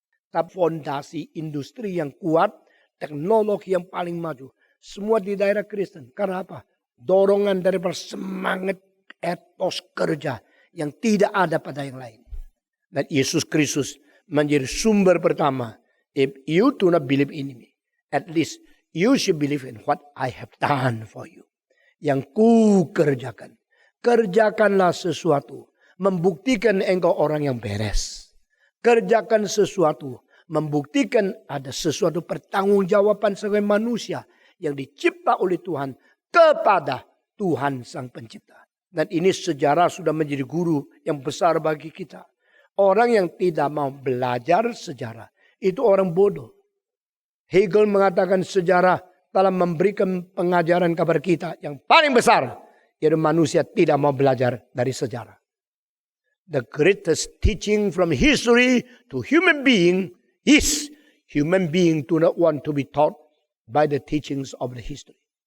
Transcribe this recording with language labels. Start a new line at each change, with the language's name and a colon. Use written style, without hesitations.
Indonesian: Tapi fondasi industri yang kuat, teknologi yang paling maju, semua di daerah Kristen. Karena apa? Dorongan daripada semangat etos kerja yang tidak ada pada yang lain. Dan Yesus Kristus menjadi sumber pertama. If you do not believe in me, at least you should believe in what I have done for you. Yang ku kerjakan. Kerjakanlah sesuatu. Membuktikan engkau orang yang beres. Kerjakan sesuatu. Membuktikan ada sesuatu pertanggungjawaban sebagai manusia. Yang dicipta oleh Tuhan. Kepada Tuhan Sang Pencipta. Dan ini sejarah sudah menjadi guru yang besar bagi kita. Orang yang tidak mau belajar sejarah. Itu orang bodoh. Hegel mengatakan sejarah telah memberikan pengajaran kepada kita yang paling besar. Yaitu manusia tidak mau belajar dari sejarah.
English: The greatest teaching from history to human being is human being do not want to be taught by the teachings of the history.